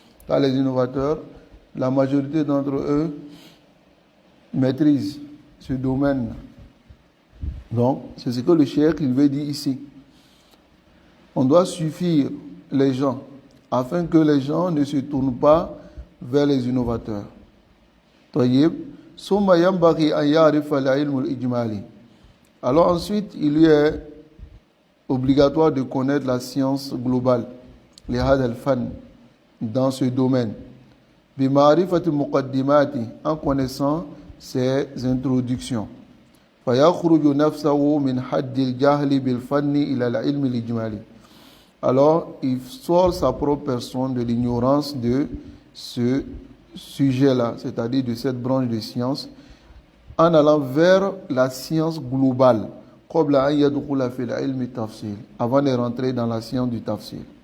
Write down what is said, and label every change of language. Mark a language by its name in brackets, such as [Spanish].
[French] Car les innovateurs, la majorité d'entre eux maîtrisent ce domaine. Donc, c'est ce que le cheikh il veut dire ici. On doit suffire les gens afin que les gens ne se tournent pas vers les innovateurs. [Arabic] طيب. ثم ينبغي أن يعرف العلم الإجمالي. [French] Alors ensuite, il lui est obligatoire de connaître la science globale, [Arabic] لهذا الفن, [French] dans ce domaine. [Arabic] بمعرفة المقدمات, [French] en connaissant ses introductions. [Arabic] فيخرج نفسه من حد الجهل بالفن إلى العلم الإجمالي. [French] Alors, il sort sa propre personne de l'ignorance de ce sujet-là, c'est-à-dire de cette branche de science, en allant vers la science globale, avant de rentrer dans la science du tafsir.